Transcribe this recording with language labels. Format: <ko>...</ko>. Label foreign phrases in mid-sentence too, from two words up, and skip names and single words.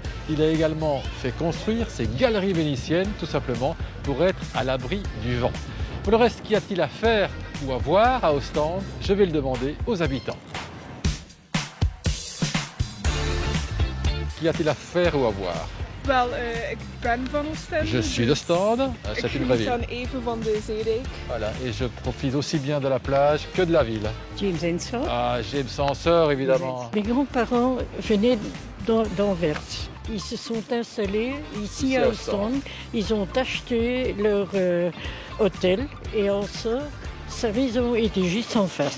<fr>Il a également fait construire ses galeries vénitiennes, tout simplement pour être à l'abri du vent. Pour le reste, qu'y a-t-il à faire ou à voir à Ostende? Je vais le demander aux habitants. Qu'y a-t-il à faire ou à voir?</fr> <nl>Wel, ik ben van Oostende.</nl> <fr>Je suis d'Ostende, c'est une vraie</fr> <nl>Ik</nl> <fr>ville.</fr> <nl>geniet dan even van de zeedijk.</nl> <fr>Voilà, et je profite aussi bien de la plage que de la ville. James Ensor. Ah, James Ensor, évidemment. Mes grands-parents venaient d'Anvers. Ils se sont installés ici à Ostende. Ils ont acheté leur hôtel et Ensor, sa maison était juste en face.</fr>